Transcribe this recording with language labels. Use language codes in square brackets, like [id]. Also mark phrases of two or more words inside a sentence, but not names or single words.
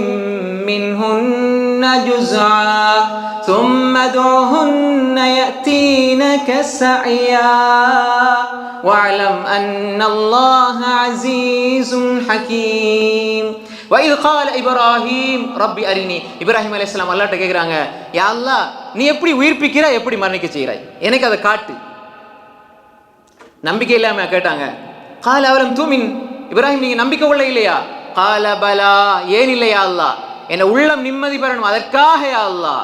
[ar] منهن جزعا ثم ادعهن يأتينك سعيا واعلم أن الله عزيز حكيم وإذ قال إبراهيم ربي أرني [ta] இப்ராஹிம் அலைஹிஸ்ஸலாம் அல்லாஹ்ட்ட கேக்குறாங்க, யா அல்லாஹ் நீ எப்படி உயிர்ப்பிக்கிறாய், எப்படி மரணிக்க செய்கிறாய், எனக்கு அதை காட்டு. நம்பிக்கை இல்லாம கேட்டாங்க. [ar] قال أولم تؤمن, [ta] இப்ராஹிம் நீங்க நம்பிக்கை உள்ள இல்லையா? [ar] قال بلى, [ta] ஏன் இல்லையா அல்லாஹ், என்ன உள்ளம் நிம்மதி பெறணும் அதற்காக யா அல்லாஹ்.